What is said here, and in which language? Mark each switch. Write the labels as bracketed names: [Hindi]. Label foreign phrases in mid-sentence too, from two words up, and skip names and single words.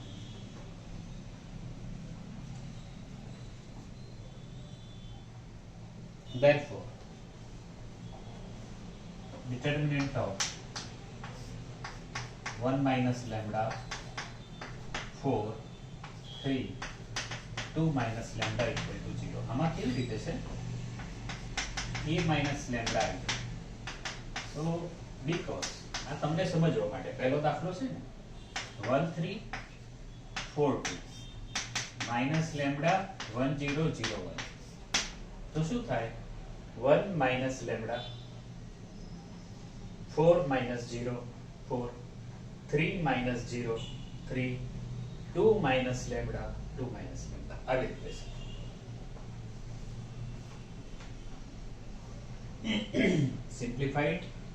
[English] Therefore, determinant of 1 minus lambda 4 3 2 minus lambda equal to 0. [Gujarati] આમાં કેવી રીતે છે? [English] A minus lambda I2. So because [Gujarati] આ તમને સમજવા માટે પહેલો દાખલો છે ને 1 3 4 2 [English] minus lambda [Gujarati] 1 0 0 1. તો શું થાય? [English] 1 minus lambda 4 minus 0 4 3 minus 0 3 2 minus lambda 2 minus lambda. [Gujarati] આવી રીતે છે. [English] Simplify it.